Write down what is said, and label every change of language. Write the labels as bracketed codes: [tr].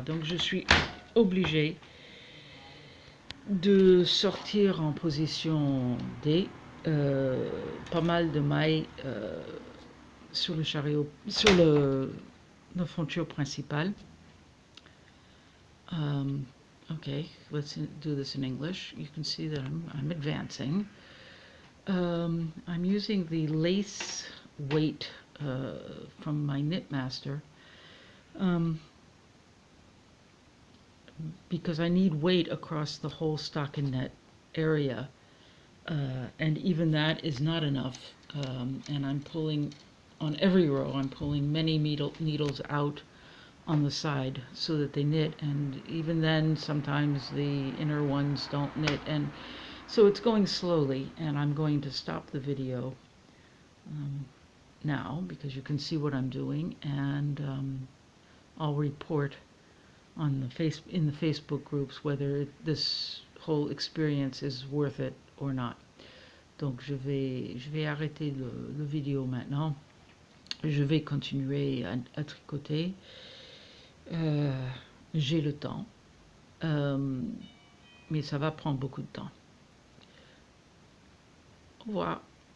[fr] Donc je suis obligée de sortir en position D pas mal de mailles sur le chariot, sur la fonture principale. [en] Okay, let's do this in English. You can see that I'm advancing. I'm using the lace weight from my Knitmaster because I need weight across the whole stockinette area, and even that is not enough. And I'm pulling on every row. I'm pulling many needles out on the side so that they knit, and even then sometimes the inner ones don't knit, and so it's going slowly. And I'm going to stop the video now because you can see what I'm doing, and I'll report on in the Facebook groups whether this whole experience is worth it or not. [fr] Donc je vais arrêter le vidéo maintenant. Je vais continuer à tricoter. J'ai le temps, mais ça va prendre beaucoup de temps. Au revoir.